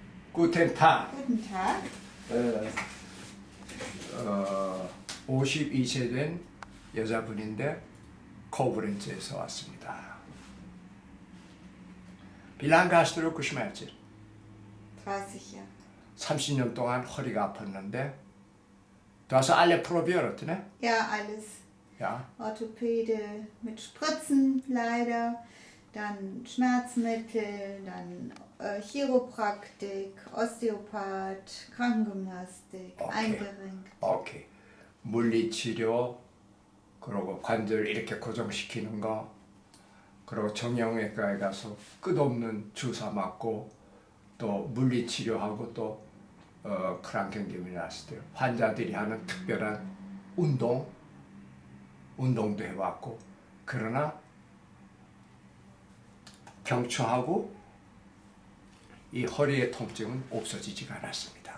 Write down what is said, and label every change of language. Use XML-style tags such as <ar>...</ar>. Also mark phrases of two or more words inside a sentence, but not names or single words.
<de>Guten Tag. Guten Tag.</de> <ko>52세 된 여자분인데 코브렌츠에서 왔습니다.</ko> <de>Wie lange hast du Rückenschmerzen? 30 Jahre.</de> <ko>30년 동안 허리가 아팠는데</ko> <de>du hast alle probiert, ne? Ja, alles. Ja. Orthopäde mit Spritzen leider, dann Schmerzmittel, dann Chiropraktik, Osteopath, Krankengymnastik, Okay. eingerenkt.</de> <ko>오케이. 물리치료, 그리고 관절 이렇게 고정시키는 거, 그리고 정형외과에 가서 끝없는 주사 맞고 또 물리치료하고 또 크랑켄기미나스트 환자들이 하는 특별한 운동도 해왔고, 그러나 경추하고 이 허리의 통증은 없어지지가 않았습니다.</ko>